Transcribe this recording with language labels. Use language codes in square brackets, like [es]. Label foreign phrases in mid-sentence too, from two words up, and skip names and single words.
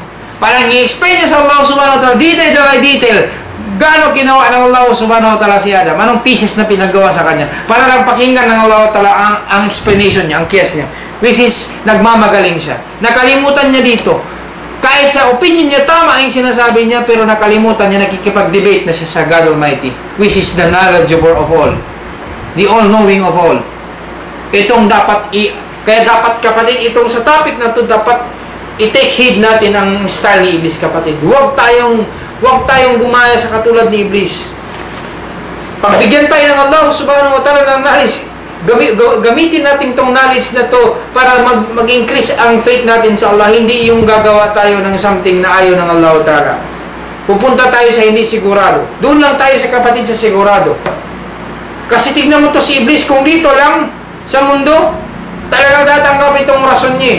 [tl] Parang i-explain niya sa Allah [ar] سبحانه وتعالى, [en] detail by detail, [tl] gaano ginawa ng Allah [ar] سبحانه وتعالى [tl] si Adam, anong pieces na pinagawa sa kanya, para lang pakinggan ng Allah ta'ala ang explanation niya, ang case niya, [en] which is, [tl] nagmamagaling siya. Nakalimutan niya dito. Kahit sa opinion niya, tama ang sinasabi niya, pero nakalimutan niya, nakikipag-debate na siya sa [en] God Almighty, which is the knowledgeable of all. The all-knowing of all. [tl] Itong dapat kaya dapat, kapatid, itong sa topic na to dapat [en] i-take heed [tl] natin ang style ni Iblis, kapatid. Huwag tayong gumaya sa katulad ni Iblis. Pagbigyan tayo ng Allah [ar] سبحانه وتعالى [tl] ng knowledge, gamitin natin tong knowledge na to para mag-increase ang faith natin sa Allah. Hindi yung gagawa tayo ng something na ayaw ng Allah ta'ala. Pupunta tayo sa hindi sigurado. Doon lang tayo sa kapatid sa sigurado. Kasi tignan mo to si Iblis, kung dito lang sa mundo, talagang tatanggap itong rason niya.